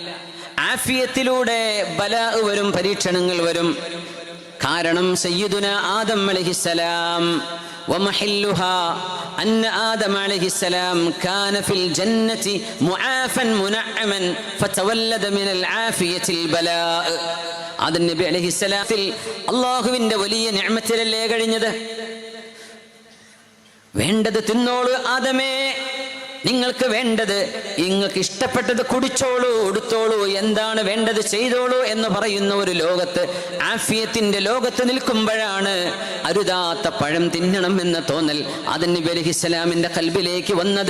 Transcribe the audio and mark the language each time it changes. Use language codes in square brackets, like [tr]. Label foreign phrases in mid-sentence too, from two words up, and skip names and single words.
[ml] ആഫിയത്തിലൂടെ ബലാ വരും, പരീക്ഷണങ്ങൾ വരും. [ar] കാരണം سيدنا آدم عليه السلام ومحلها أن آدم عليه السلام كان في الجنة معافا منعما فتولد من العافية البلاء. [ml] ആദം നബി അലൈഹിസ്സലാത്തിൽ അല്ലാഹുവിന്റെ വലിയ നിഅമത്തിലല്ലേ കഴിഞ്ഞത്. വേണ്ടത് തിന്നോളൂ ആദമേ, നിങ്ങൾക്ക് വേണ്ടത്, നിങ്ങൾക്ക് ഇഷ്ടപ്പെട്ടത് കുടിച്ചോളൂ, ഉടുത്തോളൂ, എന്താണ് വേണ്ടത് ചെയ്തോളൂ എന്ന് പറയുന്ന ഒരു ലോകത്ത്, ആഫിയത്തിന്റെ ലോകത്ത് നിൽക്കുമ്പോഴാണ് അരുതാത്ത പഴം തിന്നണം എന്ന തോന്നൽ ആദം നബി അലൈഹിസ്സലാമിന്റെ ഖൽബിലേക്ക് വന്നത്.